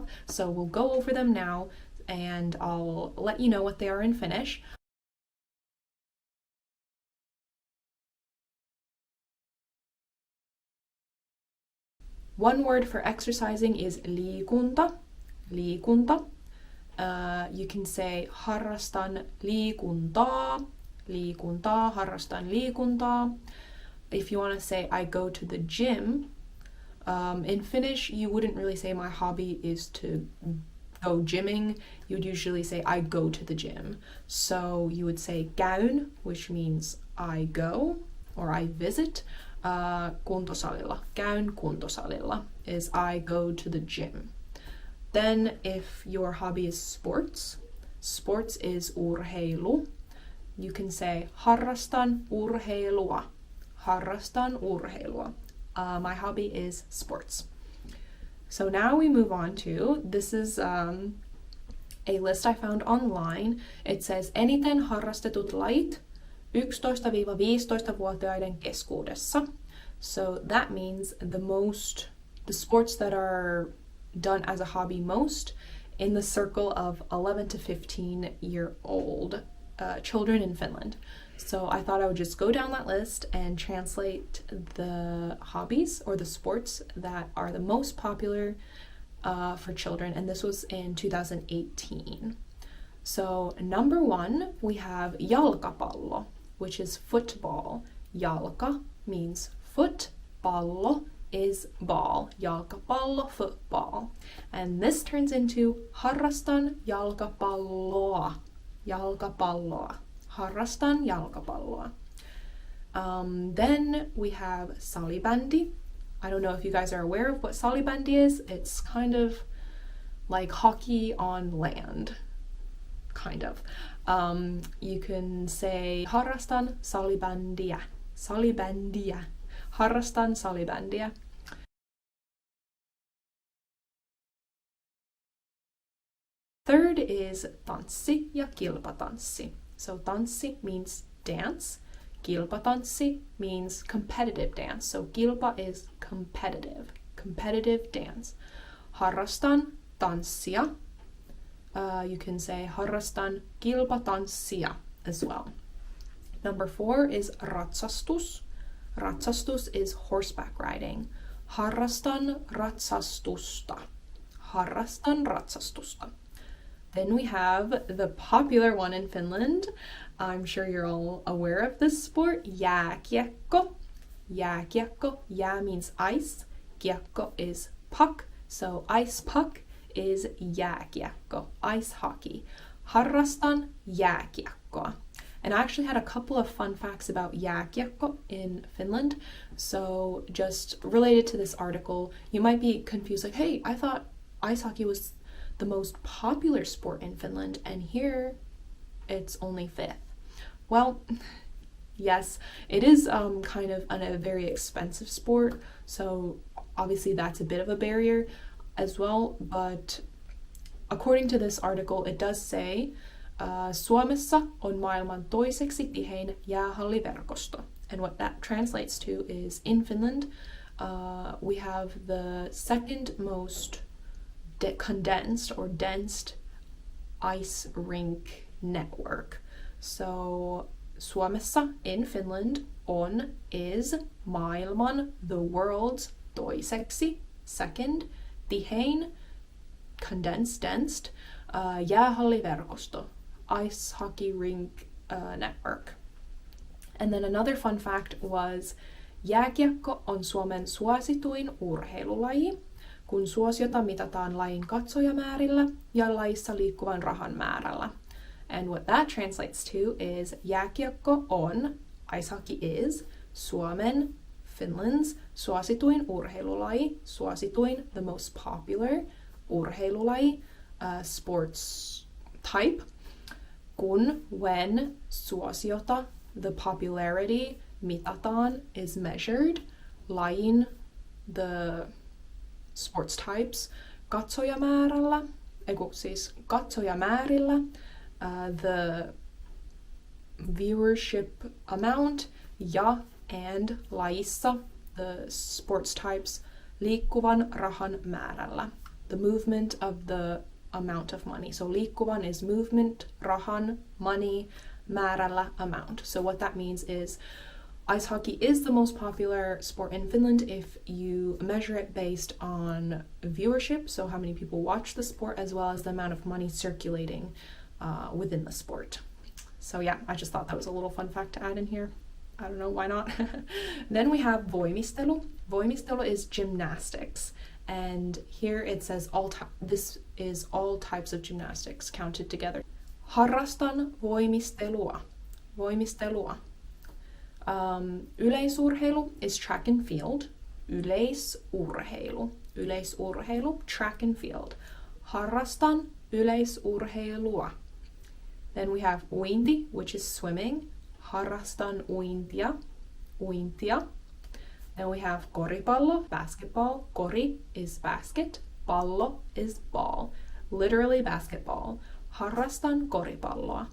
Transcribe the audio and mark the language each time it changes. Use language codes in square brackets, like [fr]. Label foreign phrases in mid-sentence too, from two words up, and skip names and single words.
[en] So we'll go over them now and I'll let you know what they are in Finnish. One word for exercising is liikunta. Liikunta. You can say [fi] harrastan liikuntaa. Liikuntaa, harrastan liikuntaa. [en] If you want to say I go to the gym, in Finnish you wouldn't really say my hobby is to go gymming. You would usually say I go to the gym. So you would say käyn, which means I go or I visit. [fi] Kuntosalilla. Käyn kuntosalilla [en] is I go to the gym. Then if your hobby is sports, sports is urheilu. You can say [fi] harrastan urheilua. Harrastan urheilua. [en] My hobby is sports. So now we move on to, this is a list I found online. It says [fi] eniten harrastetut lajit 11-15-vuotiaiden keskuudessa. [en] So that means the sports that are done as a hobby most in the circle of 11 to 15-year-old children in Finland. So I thought I would just go down that list and translate the hobbies or the sports that are the most popular for children. And this was in 2018. So number 1, we have jalkapallo, which is football. Jalka means foot, pallo is ball. Jalkapallo, football. And this turns into [fi] harrastan jalkapalloa. [en] Jalkapalloa. [fi] Harrastan jalkapalloa. [en] Then we have salibändi. I don't know if you guys are aware of what salibändi is. It's kind of like hockey on land. Kind of. You can say [fi] harrastan salibändiä. Salibändiä. Harrastan salibändiä. [en] Third is [fi] tanssi ja kilpatanssi. [en] So tanssi means dance. Kilpatanssi means competitive dance. So kilpa is competitive. Competitive dance. [fi] Harrastan tanssia. [en] You can say [fi] harrastan kilpatanssia [en] as well. Number 4 is ratsastus. Ratsastus is horseback riding. [fi] Harrastan ratsastusta. Harrastan ratsastusta. [en] Then we have the popular one in Finland. I'm sure you're all aware of this sport. [fi] Jääkiekko. Jääkiekko. Jää [en] means ice. Kiekko is puck. So ice puck is jääkiekko. Ice hockey. [fi] Harrastan jääkiekkoa. [en] And I actually had a couple of fun facts about jääkiekko in Finland. So just related to this article, you might be confused like, hey, I thought ice hockey was the most popular sport in Finland, and here it's only 5th. Well, yes, it is kind of a very expensive sport, so obviously that's a bit of a barrier as well, but according to this article, it does say [fi] Suomessa on maailman toiseksi tihein jäähalliverkosto. [en] And what that translates to is in Finland, we have the second most condensed or dense ice rink network. So Suomessa in Finland is maailman, the world's, toiseksi, second, tihein, condensed, dense, jäähalliverkosto, ice hockey rink network. And then another fun fact was [fi] jääkiekko on Suomen suosituin urheilulaji, kun suosiota mitataan lajin katsojamäärillä ja lajissa liikkuvan rahan määrällä. [en] And what that translates to is [fi] jääkiekko on, [en] ice hockey is, [fi] Suomen, Finland's suosituin urheilulaji, suosituin, [en] the most popular urheilulaji, sports type, when suosiota, the popularity, mitataan, is measured, lajin, the sports types, [fi] katsojamäärällä, katsojamäärillä, [en] the viewership amount, and lajissa, the sports types, [fi] liikkuvan rahan määrällä, [en] the movement of the amount of money. So liikkuvan is movement, rahan, money, määrällä, amount. So what that means is ice hockey is the most popular sport in Finland if you measure it based on viewership, so how many people watch the sport, as well as the amount of money circulating within the sport. So yeah, I just thought that was a little fun fact to add in here. I don't know, why not? Then we have voimistelu. Voimistelu is gymnastics. And here it says this is all types of gymnastics counted together. [fi] Harrastan voimistelua. [en] Voimistelua. Yleisurheilu is track and field. [fi] Yleisurheilu. Yleisurheilu, [en] track and field. [fi] Harrastan yleisurheilua. [en] Then we have uinti, which is swimming. [fi] Harrastan uintia. Uintia. [en] Then we have koripallo, basketball. Kori is basket. Pallo is ball. Literally basketball. [fi] Harrastan koripalloa.